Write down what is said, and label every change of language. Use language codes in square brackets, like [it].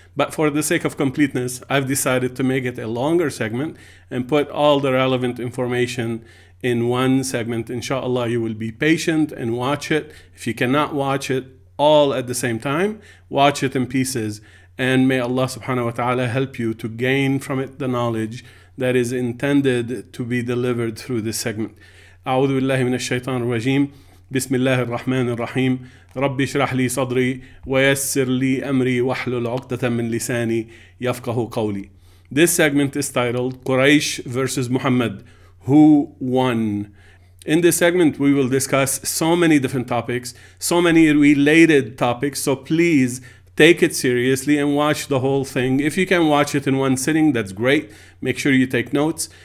[en] But for the sake of completeness, I've decided to make it a longer segment and put all the relevant information in one segment. Inshallah, you will be patient and watch it. If you cannot watch it all at the same time, watch it in pieces. And may Allah subhanahu wa ta'ala help you to gain from it the knowledge that is intended to be delivered through this segment. [ar] أعوذ بالله من الشيطان الرجيم. بسم الله الرحمن الرحيم. ربي اشرح لي صدري ويسر لي أمري واحلل عقدة من لساني يفقه قولي. [en] This segment is titled Quraysh versus Muhammad. Who won? In this segment, we will discuss so many different topics, so many related topics. So please take it seriously and watch the whole thing. If you can watch it in one sitting, that's great. Make sure you take notes.